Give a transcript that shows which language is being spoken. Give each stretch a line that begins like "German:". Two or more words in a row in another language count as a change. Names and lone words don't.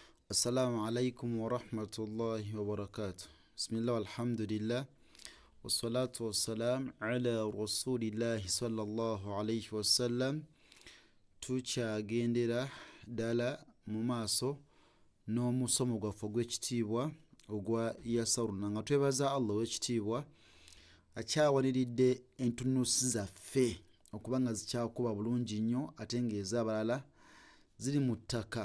Arabic: السلام عليكم ورحمة الله وبركاته. بسم الله والحمد لله. والصلاة والسلام على رسول الله صلى الله عليه وسلم.
Ganda: Tukyagendera ddala mu maaso n'omusomo gwaffe ogw'ekitiibwa ogwa Yasaruna nga twebaza Allah ow'ekitiibwa akyawaniridde entunusi zaffe okuba nga zikyakuba bulungi nnyo ate ng'ez'abalala ziri mu ttaka.